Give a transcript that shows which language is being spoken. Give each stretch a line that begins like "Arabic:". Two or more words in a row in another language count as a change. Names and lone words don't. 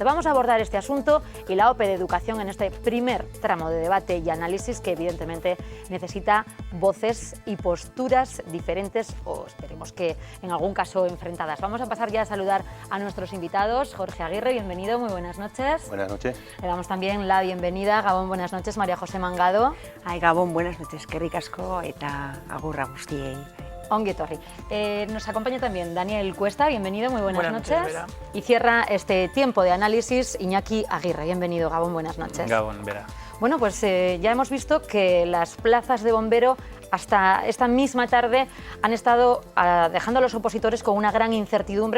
Spanish: Vamos a abordar este asunto y la OPE de educación en este primer tramo de debate y análisis que evidentemente necesita voces y posturas diferentes o esperemos que en algún caso enfrentadas. Vamos a pasar ya a saludar a nuestros invitados. Jorge Aguirre, bienvenido, muy buenas noches. Buenas noches. Le damos también la bienvenida. Gabón, buenas noches. María José Mangado. Ai, Gabon, buenas noches,
Basque: eskerrik asko eta agurra guztiei. Ongi etorri.
Spanish: Nos acompaña también Daniel Cuesta, bienvenido, muy buenas noches. Vera. Y cierra este tiempo de análisis Iñaki Aguirre, bienvenido, Gabón, buenas noches. Gabón, Vera. Bueno, pues ya hemos visto que las plazas de bombero hasta esta misma tarde han estado dejando a los opositores con una gran incertidumbre.